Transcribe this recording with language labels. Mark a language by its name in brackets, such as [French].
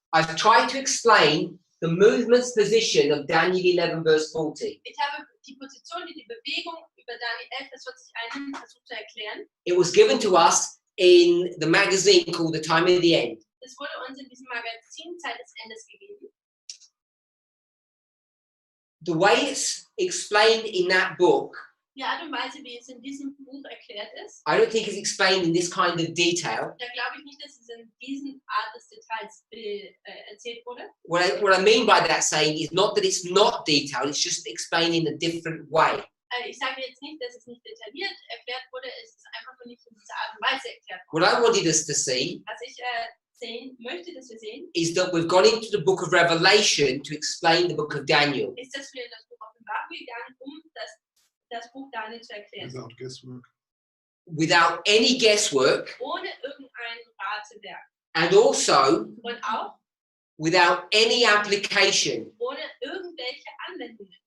[English] I've tried to explain the movement's position of Daniel 11 verse 40. [German] ich habe die Position, die Bewegung über Daniel 11, Vers 40 einen versucht zu erklären. [English] It was given to us in the magazine called The Time of the End. [German] Es wurde uns in diesem Magazin Zeit des Endes gegeben. [English] The way it's explained in that book, [German] Die Art und Weise, wie es in diesem Buch erklärt ist, [English] I don't think it's explained in this kind of detail. [German] da glaube ich nicht, dass es in diesen Art des Details erzählt wurde. [English] What I mean by that saying is not that it's not detailed, it's just explained in a different way. [German] Ich sage jetzt nicht, dass es nicht detailliert erklärt wurde, es ist einfach nur nicht in dieser Art und Weise erklärt [English] What [German] worden. [English] I wanted us to see [German] Was ich sehen möchte, dass wir sehen, [English] is that we've gone into the book of Revelation to explain the book of Daniel. [German] ist, dass wir in das Buch Offenbarung gegangen, das Buch Daniel zu erklären. [English] Without guesswork. Without any guesswork, [German] Ohne irgendein Ratewerk. [English] and also [German] Und auch [English] without any application. [German] ohne irgendwelche Anwendungen.